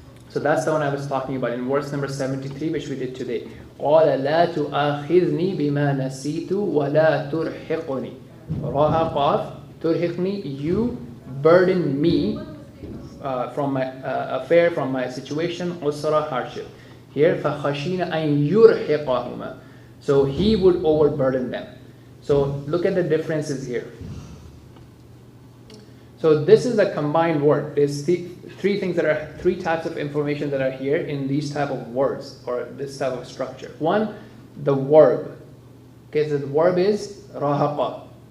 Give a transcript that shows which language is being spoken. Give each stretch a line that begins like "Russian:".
English: So that's the one I was talking about in verse number 73, which we did today.
Arabic: قَالَ لَا تُؤَاخِذْنِي بِمَا نَسِيتُ وَلَا تُرْحِقْنِي.
English: Raha qaf, turhiqni, you burden me from my affair, from my situation, usra, hardship.
Arabic: Here, فَخَشِينَ أَن يُرْحِقَهُمَا.
English: So he would overburden them. So look at the differences here. So this is a combined word. There's three types of information that are here in these type of words or this type of structure. One, the verb. Okay, so the verb is rahaqa.